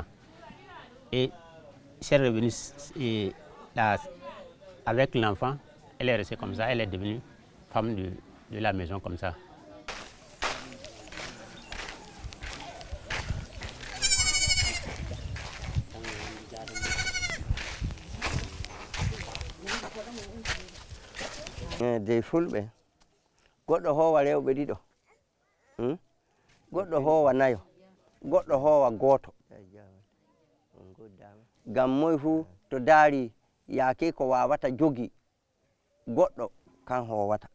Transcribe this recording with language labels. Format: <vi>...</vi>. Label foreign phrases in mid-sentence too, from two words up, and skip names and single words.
<fr>Et si elle est revenue avec l'enfant, elle est restée comme ça, elle est devenue femme de la maison comme ça.</fr> <ff>Des fulɓe goɗɗo hoowa rewɓe ɗiɗo, goɗɗo hoowa nayo, goɗɗo hoowa gooto. Ngam moye fuu to daari yaake ko wawata jogi goɗɗo kan hoowata.</ff>